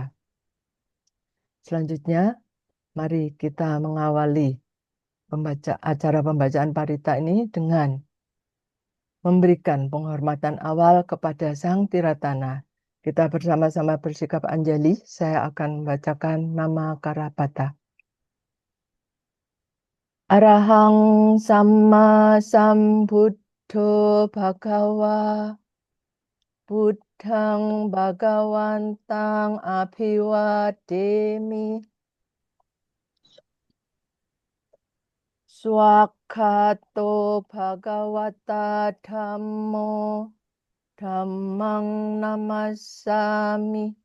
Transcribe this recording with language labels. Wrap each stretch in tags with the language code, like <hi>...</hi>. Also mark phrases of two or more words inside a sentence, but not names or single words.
<id>Selanjutnya, mari kita mengawali acara pembacaan parita ini dengan memberikan penghormatan awal kepada Sang Tiratana. Kita bersama-sama bersikap anjali. Saya akan membacakan nama Karapata.</id> <pi>Arahang Sama Sambuddho Bhagawa Buddhang Bhagawantang Abhiwademi Swakato Bhagawata Dhammo Dhammang Namassami</pi>